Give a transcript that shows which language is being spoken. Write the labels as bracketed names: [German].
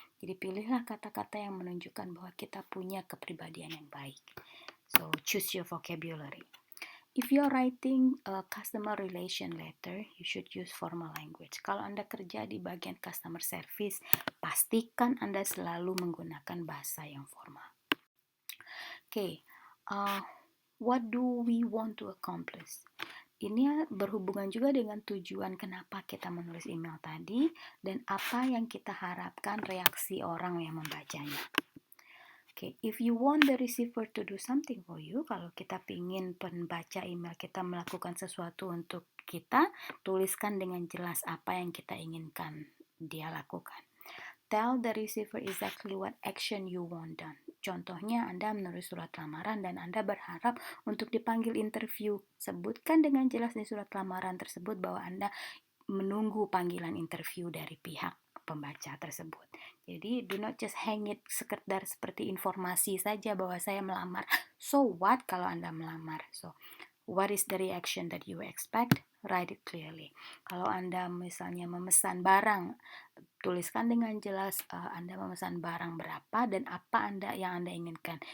[Indonesian] Jadi pilihlah kata-kata yang menunjukkan bahwa kita punya kepribadian yang baik. [English] So choose your vocabulary. If you are writing a customer relation letter, you should use formal language. [Indonesian] Kalau Anda kerja di bagian customer service, pastikan Anda selalu menggunakan bahasa yang formal. [English] Okay, what do we want to accomplish? [Indonesian] Ini berhubungan juga dengan tujuan kenapa kita menulis email tadi dan apa yang kita harapkan reaksi orang yang membacanya. [English] Okay, if you want the receiver to do something for you, [Indonesian] kalau kita pingin pembaca email kita melakukan sesuatu untuk kita, tuliskan dengan jelas apa yang kita inginkan dia lakukan. [English] Tell the receiver exactly what action you want done. [Indonesian] Contohnya, Anda menulis surat lamaran dan Anda berharap untuk dipanggil interview. Sebutkan dengan jelas di surat lamaran tersebut bahwa Anda menunggu panggilan interview dari pihak pembaca tersebut. Jadi, [English] do not just hang it [Indonesian] sekedar seperti informasi saja bahwa saya melamar. [English] So what [Indonesian] kalau Anda melamar? [English] So, what is the reaction that you expect? Write it clearly. [Indonesian] Kalau Anda misalnya memesan barang, tuliskan dengan jelas Anda memesan barang berapa dan apa yang Anda inginkan.